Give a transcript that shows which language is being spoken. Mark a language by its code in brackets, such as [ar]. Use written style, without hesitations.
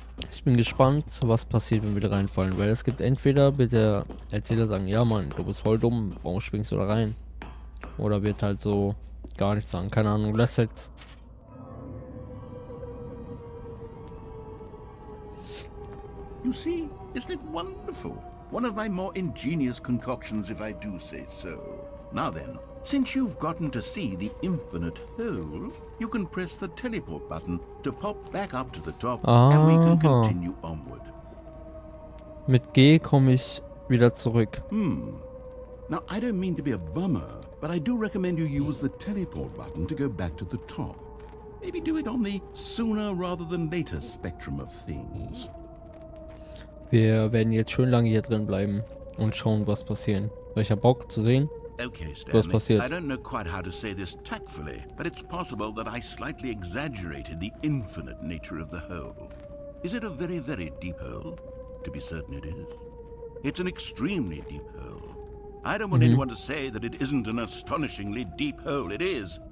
[de] Ich bin gespannt, was passiert, wenn wir da reinfallen, weil es gibt entweder wird der Erzähler sagen, ja Mann, du bist voll dumm, warum springst du da rein? Oder wird halt so gar nichts sagen, keine Ahnung, lass jetzt. [en] You see, isn't it wonderful? One of my more ingenious concoctions, if I do say so. Now then, since you've gotten to see the infinite hole, you can press the teleport button to pop back up to the top, and we can continue onward. [de] Mit G komme ich wieder zurück. [en] Now, I don't mean to be a bummer, but I do recommend you use the teleport button to go back to the top. Maybe do it on the sooner rather than later spectrum of things. [de] Wir werden jetzt schön lange hier drin bleiben und schauen, was passiert. Weil ich hab Bock zu sehen, [en] Okay, [de] was [en] Stanley, [de] passiert. [en] I don't know quite how to say this tactfully, but it's possible that I slightly exaggerated the infinite nature of the hole. Is it a very, very deep hole? To be certain it is. It's an extremely deep hole. I don't want anyone to say that it isn't an astonishingly deep hole. It is.